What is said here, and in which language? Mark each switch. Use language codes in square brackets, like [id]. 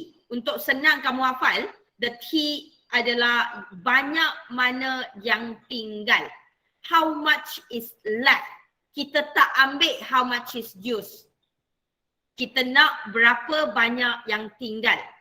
[ms] Untuk senang kamu hafal, the T adalah banyak mana yang tinggal. [en] How much is left? [ms] Kita tak ambil [en] how much is used. [ms] Kita nak berapa banyak yang tinggal.